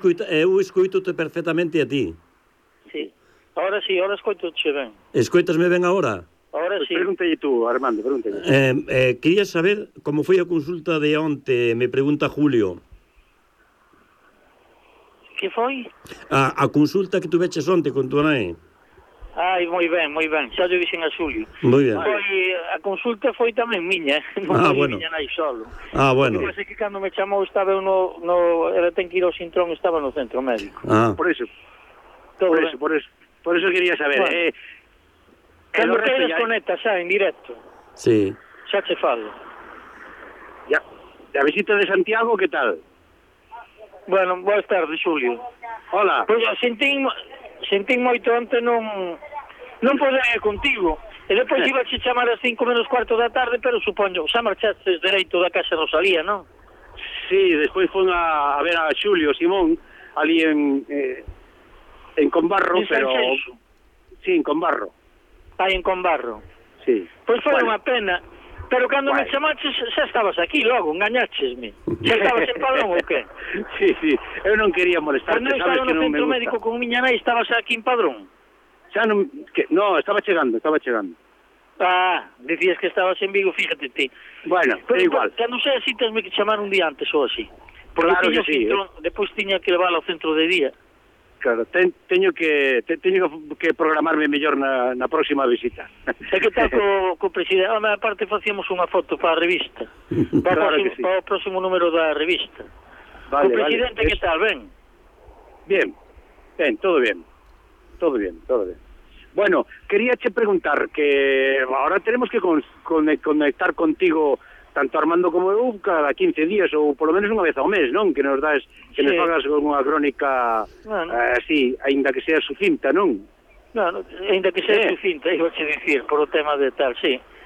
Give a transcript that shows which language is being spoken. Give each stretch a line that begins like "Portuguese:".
Galician: Eu escoito-te perfectamente a ti. Sí. Agora sí, agora escoito-te ben. Escoitasme ben agora? Agora sí.
Spanish: Pregúntale tú, Armando, pregúntale.
Galician: Quería saber como foi a consulta de onte,
Spanish: me pregunta Julio.
Galician: Que foi? A consulta que tuveches onte con tu nai. Ai, moi ben. Xa lle dixen a Xulio. Moi ben. A consulta foi tamén miña. Non foi miña nai solo.
Spanish: Ah, bueno.
Galician: Pois é que cando me chamou estaba eu no... Era ten que ir ao Sintrón, estaba no centro médico. Ah. Por iso.
Spanish: Por eso quería saber. Cuando te desconectas, ¿sabes? En directo. Sí.
Galician: Xa che falo.
Spanish: Ya. La visita de Santiago, ¿qué tal? Bueno, buenas tardes, Julio. Hola.
Galician: Pues sentí moito antes, non poder ir contigo. E depois iba a chamar a 5:45 da tarde, pero supoño, xa marchaste dereito da casa Rosalía, non? Sí, despois fui a ver a Xulio Simón, ali en Combarro, Sí, en Combarro. Ah, en Combarro. Sí. Pois foi unha pena, pero cando me chamaches xa estabas aquí logo, engañachesme. Xa estabas en Padrón ou que? Sí, sí, eu non quería molestarte, sabes que non me gusta. Cando estaba no centro médico con miña nai, estabas aquí en Padrón? Xa non... No, estaba chegando. Ah, decías que estabas en Vigo, fíjate ti. Bueno, pero é igual. Cando sei así, tens que chamar un día antes ou así. Porque claro que sí. Depois tiña que levar ao centro de día. Claro, teño que programarme mellor na próxima visita. E que tal co presidente? Home, aparte facíamos unha foto para a revista. Para o próximo número da revista. Vale, o presidente, vale. Que tal, ben?
Spanish: Bien, todo bien. Todo bien.
Galician: Bueno, quería che preguntar que ahora tenemos que conectar contigo tanto Armando como eu cada 15 días ou por lo menos unha vez ao mes, non? Que nos das, que sí. Nos fagas unha crónica, bueno. Así, aínda que sea sucinta, non? Aínda que sea sucinta, iba a dicir, por o tema de tal, sí.